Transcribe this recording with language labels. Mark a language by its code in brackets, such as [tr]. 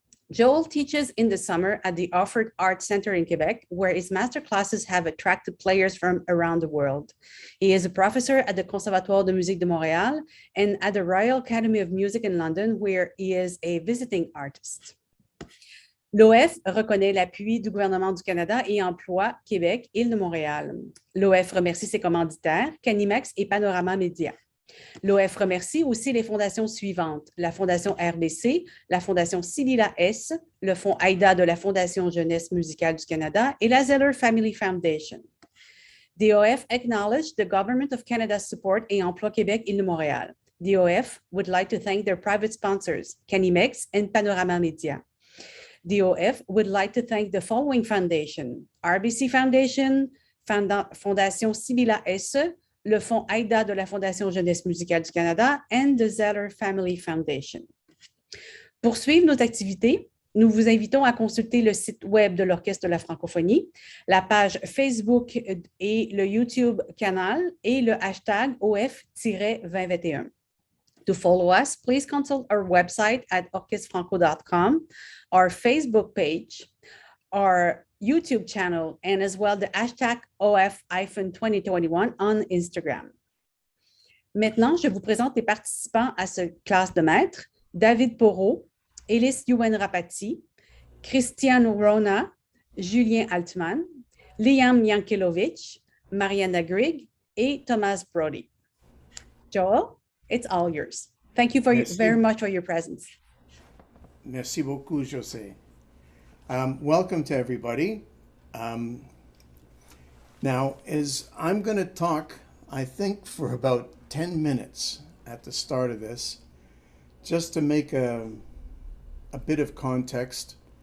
[en] Joel teaches in the summer at the Orford Arts Centre in Quebec, where his masterclasses have attracted players from around the world. He is a professor at the Conservatoire de Musique de Montréal and at the Royal Academy of Music in London, where he is a visiting artist. [fr] L'OF reconnaît l'appui du gouvernement du Canada et emploie Québec, Île-de-Montréal. L'OF remercie ses commanditaires, Canimax et Panorama Média. L'OF remercie aussi les fondations suivantes, la Fondation RBC, la Fondation Sybilla S, le Fonds AIDA de la Fondation Jeunesse musicale du Canada et la Zeller Family Foundation. [en] The OF acknowledged the Government of Canada's support et Emploi Québec Île-de-Montréal. The OF would like to thank their private sponsors, Canimex and Panorama Media. The OF would like to thank the following foundation, RBC Foundation, Fondation Sybilla S, le Fonds AIDA de la Fondation Jeunesse musicale du Canada and the Zeller Family Foundation. [fr] Pour suivre nos activités, nous vous invitons à consulter le site web de l'Orchestre de la francophonie, la page Facebook et le YouTube canal et le hashtag OF-2021. [en] To follow us, please consult our website at orchestrefranco.com, our Facebook page, our YouTube channel, and as well the hashtag OF-2021 on Instagram. [fr] Maintenant, je vous présente les participants à cette classe de maître: David Porot, Ellis Rapati, Christian Rona, Julien Altman, Liam Yankelovich, Mariana Grigg et Thomas Brody. [en] Joel, it's all yours. Thank you very much for your presence. [fr] Merci beaucoup, [en] José. Welcome to everybody. Now, as I'm going to talk, I think, for about 10 minutes at the start of this, just to make a bit of context.